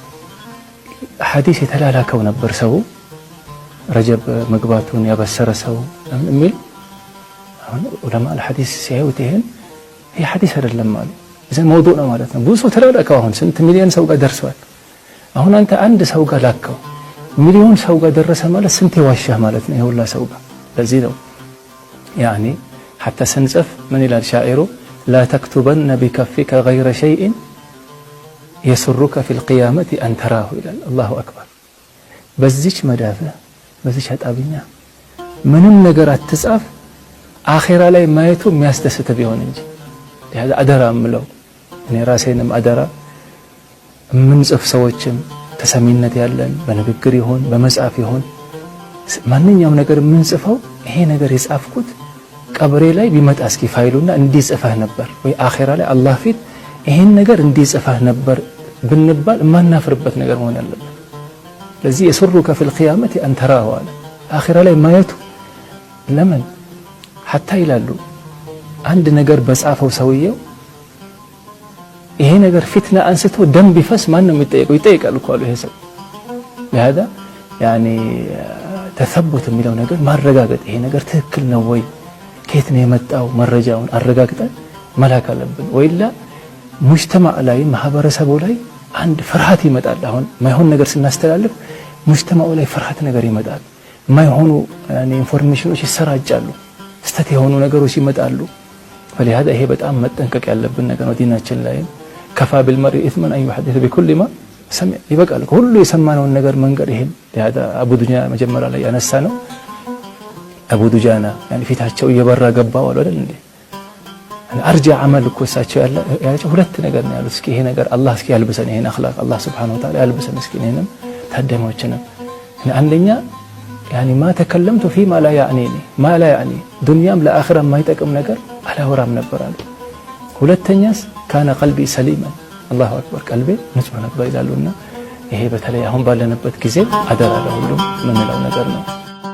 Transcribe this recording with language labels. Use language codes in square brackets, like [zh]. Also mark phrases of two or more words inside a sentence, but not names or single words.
[am] ሐዲስ የተላላከው ነበር ሰው ረጀብ መግባቱን ያበሰረ ሰው የሚል አሁን ዑለማ الحديث ሲያዩት ይሄን ይሄ ሐዲስ አይደለም ማለት እዚህ موضوع ነው ማለት ነው ብዙ ሰው ተላላከው አሁን ስንት ሚሊዮን ሰው ጋር ደርሷል አሁን አንተ አንድ ሰው ጋር ላከው ሚሊዮን ሰው ጋር ደረሰ ማለት ስንት ይዋሻህ ማለት ነው ይሁላ ሰው ጋር ለዚህ ነው [ar] يعني حتى سنصف من [am] ይላል ሻዒሩ [ar] لا تكتبن بكفك غير شيء يسرك في القيامة أن تراه [am] ይላል [ar] الله أكبر [am] በዚች መዳፍ በዚች አጣብኛ ምንም ነገር አትጻፍ አኺራ ላይ ማየቱ የሚያስደስት ቢሆን እንጂ ያዛ አደራ ምለው እኔ ራሴንም አደራ ምንጽፍ ሰዎችም ተሰሚነት ያለን በንግግር ይሁን በመጻፍ ይሁን ማንኛውም ነገር ምንጽፈው ይሄ ነገር የጻፍኩት ቀብሬ ላይ ቢመጣ እስኪ ፋይሉና እንዲጽፈህ ነበር ወይ አኺራ ላይ አላህ ፊት ይሄን ነገር እንዲጽፈህ ነበር ብንባል ማናፍርበት ነገር መሆን ያለበት ለዚህ [ar] يسرك في القيامة أن تراه [am] አኺራ ላይ ማየቱ ለምን حتى ይላሉ አንድ ነገር በጻፈው ሰውየው ይሄ ነገር ፊትና አንስቶ ደም ቢፈስ ማን ነው የሚጠየቀው ይጠየቃል እኮ ይሄ ሰው [ar] ለهذا يعني [am] ተثبت የሚለው ነገር ማረጋገጥ ይሄ ነገር ትክክል ነው ወይ ከየት ነው የመጣው መረጃውን አረጋግጠን መላክ አለብን ወይላ ሙጅተማዕ ላይ ማህበረሰቡ ላይ አንድ ፍርሃት ይመጣል አሁን ማይሆን ነገር ስናስተላልፍ ሙጅተማዑ ላይ ፍርሃት ነገር ይመጣል ማይሆኑ يعني ኢንፎርሜሽኖች ይሰራጫሉ ስተት የሆኑ ነገሮች ይመጣሉ فلهذا ይሄ በጣም መጠንቀቅ ያለብን ነገር ነው ዲናችን ላይ [ar] كفى بالمرء إثما أن يحدث بكل ما سمع [am] ይበቃል ሁሉ የሰማነውን ነገር መንገር ይሄን ለهذا አቡ ዱጃና መጀመሪያ ላይ ያነሳ ነው አቡ ዱጃና يعني ፊታቸው እየበራ ገባው አይደል እንዴ አርጃ አመል እኮ እሳቸው ያላቸው ሁለት ነገር ነው ያሉት እስኪ ይሄ ነገር አላህ እስኪ ያልብሰን ይሄን አኽላቅ አላህ [ar] سبحانه وتعالى [am] ያልብሰን እስኪ ይሄንም ታደማዎችን አንደኛ يعني [ar] ما تكلمت فيما لا يعنيني ما لا يعني دنيام لآخرة ما يتقم [am] ነገር አላወራም ነበር አሉ ሁለተኛስ [ar] كان قلبي سليما الله اكبر [am] ቀልቤ ንጹህ ነበር ይላሉና ይሄ በተለይ አሁን ባለንበት ጊዜ አደራ ለሁሉም ምን ነው ነገር ነው